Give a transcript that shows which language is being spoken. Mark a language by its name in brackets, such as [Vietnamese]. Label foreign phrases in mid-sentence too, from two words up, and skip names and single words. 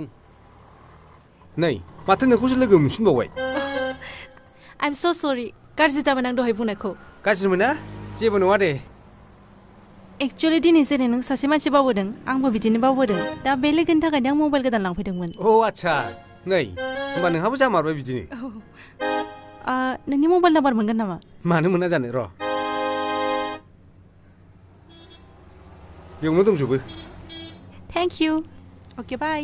[Bodo] नै माथो नोंखौसो लोगो मोनफिनबावबाय [English] I'm so sorry. [Bodo] गाज्रि जाबाय आं दहाय बुंनायखौ गाज्रि मोना जेबो नङा दे एक्चुअली दिनै जेरै नों सासे मानसि बावबोदों आंबो बिदिनो बावबोदों दा बे लोगोनि थाखायनो आं मबाइल गोदान लांफैदोंमोन अ आच्छा नै होमबा नोंहाबो जामारबाय बिदिनो नोंनि मबाइल नाम्बार मोनगोन नामा मानो मोना जानो र' बेयावनो दंजोबो [English] Thank you. Okay, bye.